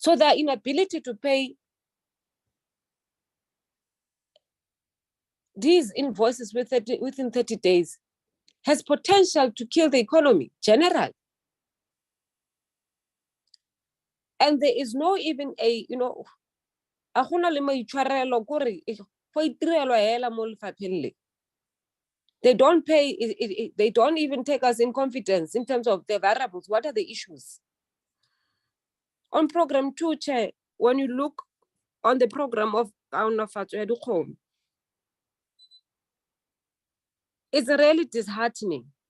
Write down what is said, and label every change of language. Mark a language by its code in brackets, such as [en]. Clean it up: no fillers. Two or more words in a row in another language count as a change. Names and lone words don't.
[en] So their inability to pay these invoices within 30 days has potential to kill the economy generally. And there is no even a, you know, [tn] a gona le maitshwarelo kore go itirelwa hela mo lefapheng le. [en] They don't pay, they don't even take us in confidence in terms of the variables. What are the issues? On program 2, Chair, when you look on the program of Kaonafatso ya Dikgomo, it's really disheartening.